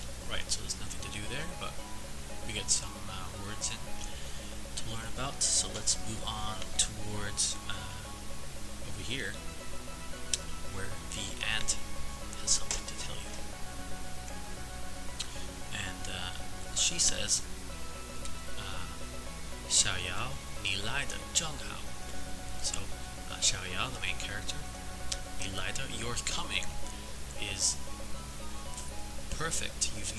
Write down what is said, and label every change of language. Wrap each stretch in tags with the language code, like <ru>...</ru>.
<en>Right, so there's nothing to do there, but we get some words in to learn about. So let's move on towards over here, where the ant has something to tell you. And she says,</en> <zh>小瑶，你来的正好.</zh> <en>So, 小瑶, the main character,</en> <zh>你来的,</zh> <en>your coming, is perfect.</en>